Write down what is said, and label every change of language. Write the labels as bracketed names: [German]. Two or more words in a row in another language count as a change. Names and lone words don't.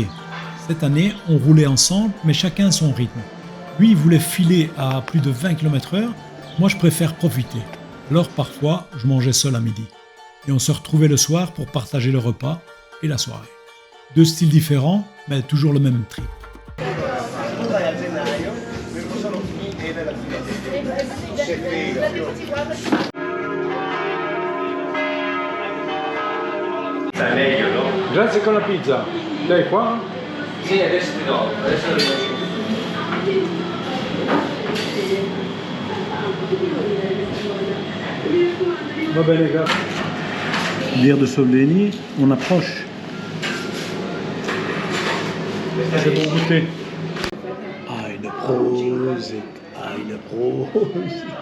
[French] Cette année, on roulait ensemble, mais chacun son rythme. Lui, il voulait filer à plus de 20 km/h, moi je préfère profiter. Alors parfois, je mangeais seul à midi. Et on se retrouvait le soir pour partager le repas et la soirée. Deux styles différents, mais toujours le même trip. [Italian] È meglio, no? Grazie con la pizza. Dai qua? Sì, adesso ti do. Adesso lo faccio. Va bene, grazie. [French] Bière de Slovenie, on approche. C'est pour goûter. [German] Eine Prosit, eine Prosit.